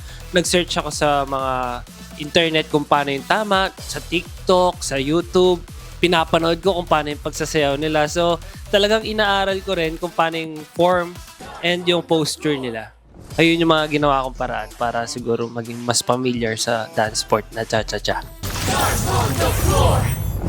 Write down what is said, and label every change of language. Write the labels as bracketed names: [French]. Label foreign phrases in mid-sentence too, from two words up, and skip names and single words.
[Filipino] Nag-search ako sa mga internet kung paano yung tama, sa TikTok, sa YouTube. Pinapanood ko kung paano yung pagsasayaw nila. So talagang inaaral ko rin kung paano yung [English] form and [Filipino] yung posture nila. Ayun yung mga ginawa kong paraan para siguro maging mas familiar sa [English] dance sport [Filipino] na cha-cha-cha. [English] Stars on the floor.